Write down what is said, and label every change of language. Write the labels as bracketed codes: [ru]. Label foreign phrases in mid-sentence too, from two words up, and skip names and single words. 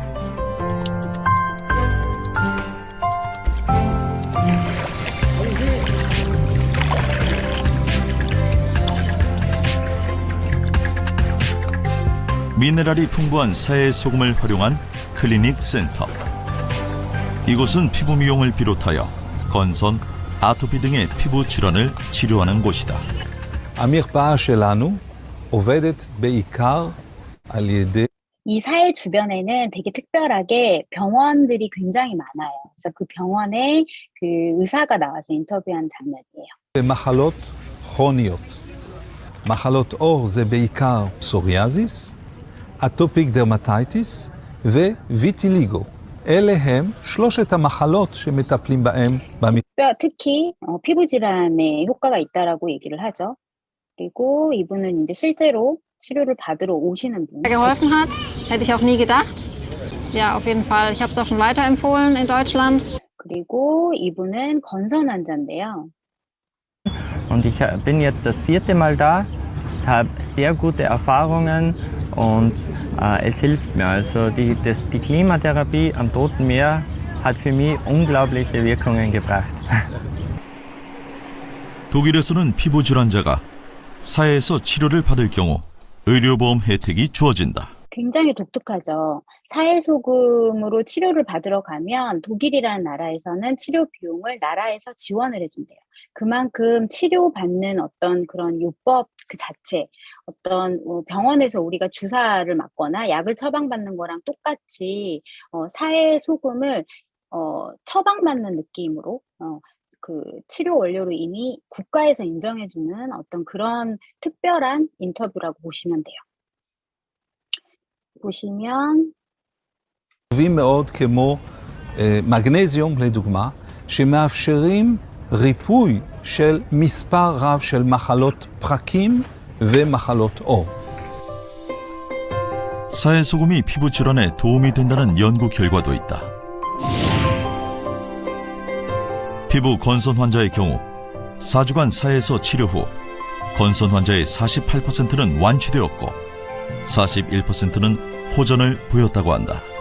[ko] 미네랄이 풍부한 사해 소금을 활용한 클리닉 센터. 이곳은 피부 미용을 비롯하여 건선, 아토피 등의 피부 질환을 치료하는 곳이다. [he] המרפאה שלנו עובדת בעיקר על ידי [ko] 이 사해 주변에는 되게 특별하게 병원들이 굉장히 많아요. 그래서 그 병원에 그 의사가 나와서 인터뷰한 장면이에요. [he] מחלות כרוניות. מחלות עור זה בעיקר פסוריאזיס, [en] atopic dermatitis [he] וויטיליגו. אלה הם שלושת המחלות שמטפלים בהם [ko] 특히 피부 질환에 효과가 있다라고 얘기를 하죠. 그리고 이분은 이제 실제로 치료를 받으러 오시는 분. [de] Geholfen hat, hätte ich auch nie gedacht. Ja, auf jeden Fall. Ich habe es auch schon weiterempfohlen in Deutschland. [ko] 그리고 이분은 건선 환자인데요. [de] Und ich bin jetzt das 4. Mal da, habe sehr gute Erfahrungen und es hilft mir. Also die Klimatherapie am Toten Meer hat für mich unglaubliche Wirkungen gebracht. [ko] 독일에서는 피부 질환자가 사해에서 치료를 받을 경우 의료보험 혜택이 주어진다. 굉장히 독특하죠. 사해소금으로 치료를 받으러 가면 독일이라는 나라에서는 치료 비용을 나라에서 지원을 해준대요. 그만큼 치료받는 어떤 그런 요법 그 자체, 어떤 병원에서 우리가 주사를 맞거나 약을 처방받는 거랑 똑같이 사해소금을 처방받는 느낌으로 그 치료 원료로 이미 국가에서 인정해주는 어떤 그런 특별한 인터뷰라고 보시면 돼요. 보시면 [he] טובים מאוד כמו מגנזיום לדוגמה, שמאפשרים ריפוי של מספר רב של מחלות פרקים ומחלות עור. [ko] 사해 소금이 피부 질환에 도움이 된다는 연구 결과도 있다. 피부 건선 환자의 경우 4주간 사해에서 치료 후 건선 환자의 48%는 완치되었고 41%는 호전을 보였다고 한다.